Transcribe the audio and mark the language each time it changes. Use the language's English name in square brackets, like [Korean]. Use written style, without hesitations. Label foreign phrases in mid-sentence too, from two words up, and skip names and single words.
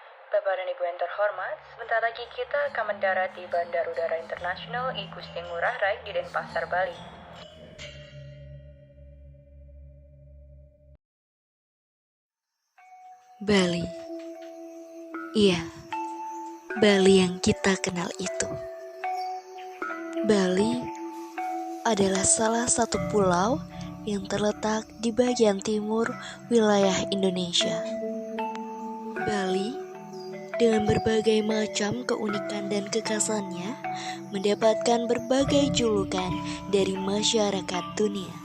[Indonesian] Bapak dan Ibu yang terhormat, sebentar lagi kita akan mendarat di Bandar Udara Internasional I Gusti Ngurah Rai di Denpasar, Bali. Bali. Iya, Bali yang kita kenal itu. Bali adalah salah satu pulau yang terletak di bagian timur wilayah Indonesia. Bali dengan berbagai macam keunikan dan kekhasannya mendapatkan berbagai julukan dari masyarakat dunia.